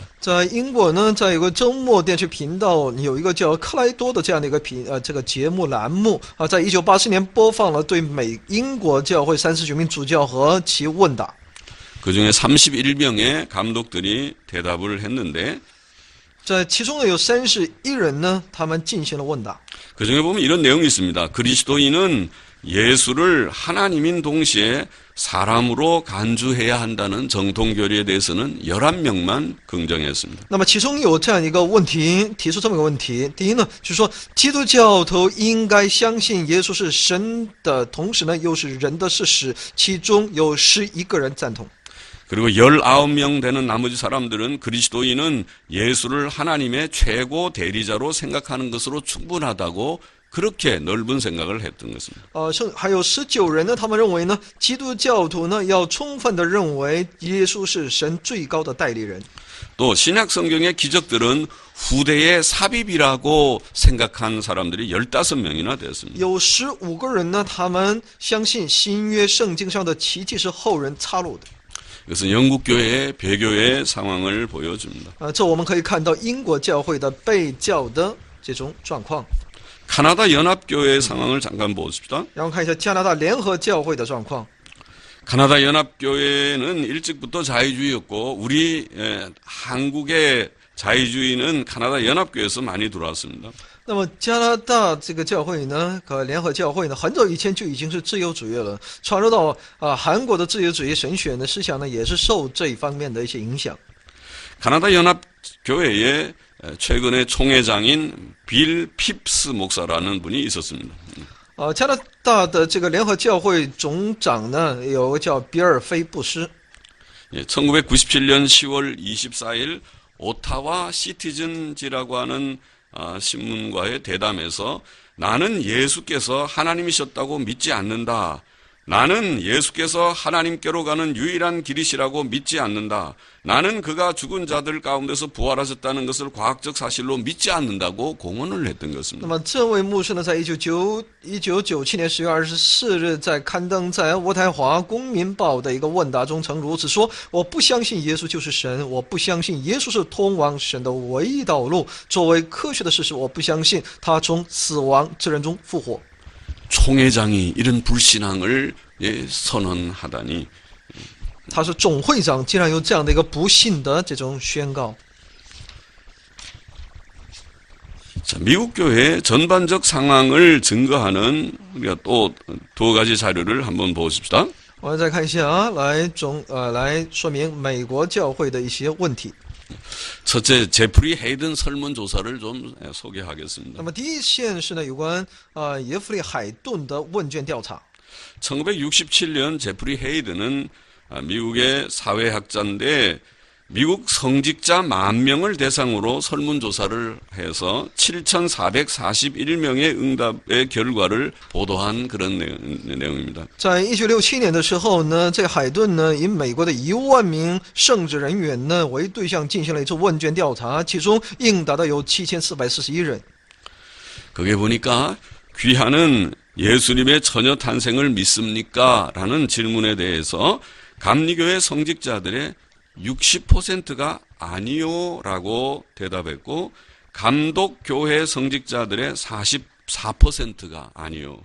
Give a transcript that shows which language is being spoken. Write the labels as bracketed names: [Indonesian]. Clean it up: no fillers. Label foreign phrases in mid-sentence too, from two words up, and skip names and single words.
[Chinese] 在英国呢，在有个周末电视频道有一个叫克莱多的这样的一个这个节目栏目啊，在1984年播放了对英国教会39名主教和其问答。 [Korean] 그중에 31명의 감독들이 대답을 했는데 [Chinese] 在其中呢有31人呢，他们进行了问答。 [Korean] 그중에 보면 이런 내용이 있습니다. 그리스도인은 예수를 하나님인 동시에 사람으로 간주해야 한다는 정통 교리에 대해서는 11명만 긍정했습니다. [Chinese] 那么其中有这样一个问题，提出这么一个问题。第一呢，就是说基督教徒应该相信耶稣是神的同时呢，又是人的事实。其中有11个人赞同。 [Korean] 그리고 19명 되는 나머지 사람들은 그리스도인은 예수를 하나님의 최고 대리자로 생각하는 것으로 충분하다고 그렇게 넓은 생각을 했던 것입니다. [Chinese] 还有19人呢，他们认为呢，基督教徒呢要充分的认为耶稣是神最高的代理人。 [Korean] 또 신약 성경의 기적들은 후대의 삽입이라고 생각한 사람들이 15명이나 되었습니다. [Chinese] 有15个人呢，他们相信新约圣经上的奇迹是后人插入的。 [Korean] 이것은 영국 교회의 배교의 상황을 보여줍니다. [Chinese] 这我们可以看到英国教会的被教的这种状况。 [Korean] 카나다 연합교회의 상황을 잠깐 보십시다. [Chinese] 然后看一下加拿大联合教会的状况。 [Korean] 카나다 연합교회는 일찍부터 자유주의였고 우리 한국의 자유주의는 카나다 연합교회에서 많이 들어왔습니다. [Chinese] 那么加拿大这个教会呢，和联合教会呢，很早以前就已经是自由主义了。传入到韩国的自由主义神学的思想呢，也是受这一方面的一些影响。 [Korean] 카나다 연합교회에 최근에 총회장인 빌 핍스 목사라는 분이 있었습니다. [Chinese] 加拿大的这个联合教会总长呢，有个叫比尔菲布斯。 [Korean] 1997년 10월 24일 오타와 시티즌지라고 하는 신문과의 대담에서 나는 예수께서 하나님이셨다고 믿지 않는다. 나는 예수께서 하나님께로 가는 유일한 길이시라고 믿지 않는다. 나는 그가 죽은 자들 가운데서 부활하셨다는 것을 과학적 사실로 믿지 않는다고 공언을 했던 [Chinese] 那 [Korean] 것입니다. [Chinese] 么这位牧师呢，在1997年10月24日，在刊登在渥太华公民报的一个问答中，曾如此说：“我不相信耶稣就是神，我不相信耶稣是通往神的唯一道路。作为科学的事实，我不相信他从死亡之人中复活。” [Korean] 총회장이 이런 불신앙을 선언하다니 [Chinese] 他是总会长，竟然有这样的一个不幸的这种宣告。 [Korean] 자, 미국 교회 전반적 상황을 증거하는 우리가 또 두 가지 자료를 한번 보십시다. [Chinese] 我们再看一下来说明美国教会的一些问题。 [Korean] 첫째, 제프리 헤이든 설문조사를 좀 소개하겠습니다. [Chinese] 那么第一件是呢，有关耶弗利海顿的问卷调查。 [Korean] 1967년 제프리 헤이든은 미국의 사회학자인데 미국 성직자 10,000명을 대상으로 설문조사를 해서 7,441명의 응답의 결과를 보도한 그런 내용입니다. [Chinese] 在1967年的时候呢，这个海顿呢，以美国的1万名圣职人员呢为对象进行了一次问卷调查，其中应答的有7441人。 [Korean] 거기에 보니까 귀하는 예수님의 처녀 탄생을 믿습니까? 라는 질문에 대해서 감리교회 성직자들의 60%가 아니요 라고 대답했고 감독교회 성직자들의 44%가 아니요.